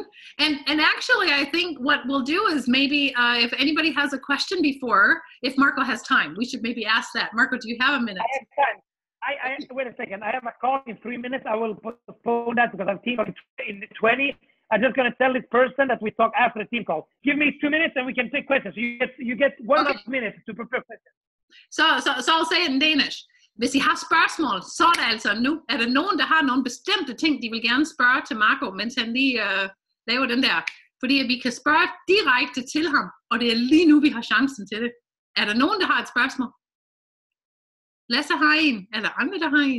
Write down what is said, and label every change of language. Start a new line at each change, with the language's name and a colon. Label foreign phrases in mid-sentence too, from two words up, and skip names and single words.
English: And actually, I think what we'll do is maybe if anybody has a question before, if Marco has time, we should maybe ask that. Marco, do you have a minute? I have time. Wait a second. I have a call in 3 minutes. I will postpone that because I'm team in 20. I'm just going to tell this person that we talk after the team call. Give me 2 minutes and we can take questions. So you get 1 minute to prepare questions. Så I'll say it in Danish.
Danish: Hvis I har spørgsmål, så er det altså nu. Er der nogen, der har nogle bestemte ting, de vil gerne spørge til Marco, mens han lige laver den der? Fordi vi kan spørge direkte til ham, og det er lige nu, vi har chancen til det. Er der nogen, der har et spørgsmål? Lasse har en. Er der andre, der har en?